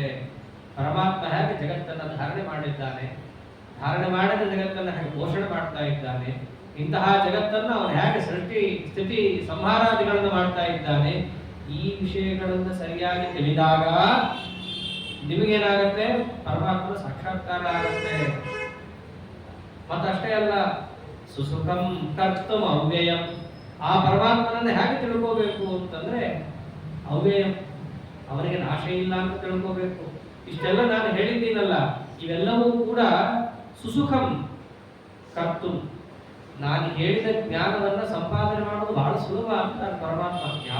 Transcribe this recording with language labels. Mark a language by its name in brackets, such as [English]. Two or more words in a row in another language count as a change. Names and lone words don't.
[Kannada] ಪರಮಾತ್ಮ ಹೇಗೆ ಜಗತ್ತನ್ನು ಧಾರಣೆ ಮಾಡಿದ್ದಾನೆ, ಧಾರಣೆ ಮಾಡಿದ ಜಗತ್ತನ್ನು ಹೇಗೆ ಪೋಷಣೆ ಮಾಡ್ತಾ ಇದ್ದಾನೆ, ಇಂತಹ ಜಗತ್ತನ್ನು ಅವನು ಹೇಗೆ ಸೃಷ್ಟಿ ಸ್ಥಿತಿ ಸಂಹಾರಾದಿಗಳನ್ನು ಮಾಡ್ತಾ ಇದ್ದಾನೆ, ಈ ವಿಷಯಗಳನ್ನು ಸರಿಯಾಗಿ ತಿಳಿದಾಗ ನಿಮಗೇನಾಗತ್ತೆ? ಪರಮಾತ್ಮನ ಸಾಕ್ಷಾತ್ಕಾರ ಆಗುತ್ತೆ. ಮತ್ತಷ್ಟೇ ಅಲ್ಲ, [Sanskrit] ಸುಸುಖಂ ಕರ್ತುಂ ಅವ್ಯಯಂ. [Kannada] ಆ ಪರಮಾತ್ಮನನ್ನು ಹೇಗೆ ತಿಳ್ಕೋಬೇಕು ಅಂತಂದ್ರೆ ಅವ್ಯಯಂ, ಅವನಿಗೆ ನಾಶ ಇಲ್ಲ ಅಂತ ತಿಳ್ಕೋಬೇಕು. ಇಷ್ಟೆಲ್ಲ ನಾನು ಹೇಳಿದ್ದೀನಲ್ಲ, ಇವೆಲ್ಲವೂ ಕೂಡ [Sanskrit] ಸುಸುಖಂ ಕರ್ತು. [Kannada] ನಾನು ಹೇಳಿದ ಜ್ಞಾನವನ್ನ ಸಂಪಾದನೆ ಮಾಡೋದು ಬಹಳ ಸುಲಭ ಅಂತ ಪರಮಾತ್ಮ.